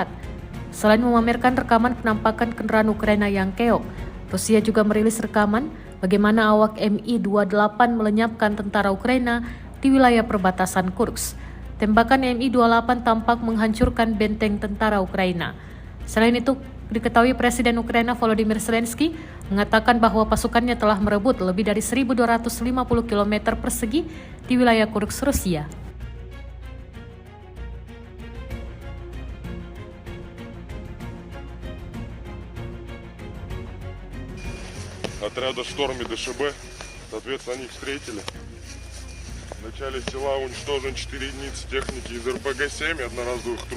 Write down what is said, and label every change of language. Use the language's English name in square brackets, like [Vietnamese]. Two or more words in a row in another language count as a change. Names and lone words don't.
[Indonesian] Selain memamerkan rekaman penampakan kendaraan Ukraina yang keok, Rusia juga merilis rekaman bagaimana awak Mi-28 melenyapkan tentara Ukraina di wilayah perbatasan Kursk. Tembakan Mi-28 tampak menghancurkan benteng tentara Ukraina. Selain itu, diketahui Presiden Ukraina Volodymyr Zelensky mengatakan bahwa pasukannya telah merebut lebih dari 1.250 km persegi di wilayah Kursk, Rusia. [Russian] Отряда «Шторм» и ДШБ, соответственно, они их встретили. В начале села уничтожен 4 единицы техники из РПГ-7 и одноразовых труб.